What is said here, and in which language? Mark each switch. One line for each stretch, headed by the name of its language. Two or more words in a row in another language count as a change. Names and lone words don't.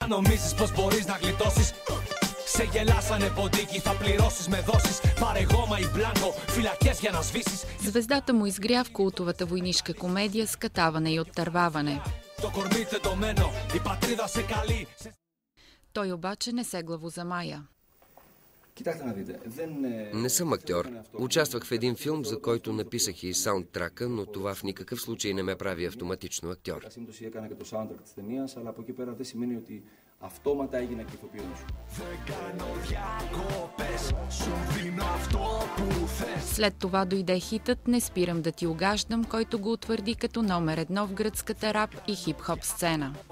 Greek: Νομίζεις πως μπορείς να γλιτώσεις? Σε γελάσανε ποντίκι, θα πληρώσεις με δόσεις. Πάρε γόμα και μπλάνκο, φύλακες για να σβήσεις.
Bulgarian: Звездата му изгря в култовата войнишка комедия «Скатаване и оттърваване».
Greek: Το κορμί τεντωμένο, η πατρίδα σε καλεί.
Bulgarian: Той обаче не се главозамая. Не съм актьор. Участвах в един филм, за който написах и саундтрака, но това в никакъв случай не ме прави автоматично актьор. След това дойде хитът «Не спирам да ти угаждам», който го утвърди като номер 1 в гръцката рап и хип-хоп сцена.